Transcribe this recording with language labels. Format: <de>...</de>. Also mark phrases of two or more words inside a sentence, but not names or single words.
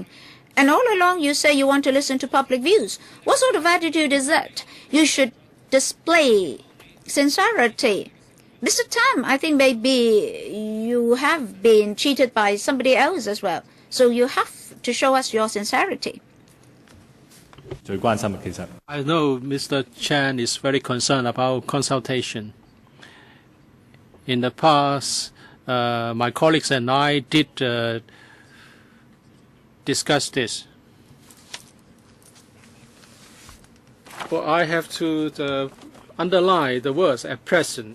<en>And all along you say you want to listen to public views. What sort of attitude is that? You should display sincerity. Mr. Tam, I think maybe you have been cheated by somebody else as well. So you have to show us your sincerity.</en> <yue>最關心嘅。其實</yue> <en>I know Mr. Chan is very concerned about consultation. In the past, my colleagues and I did discuss this. But I have to underline the words at present.</en>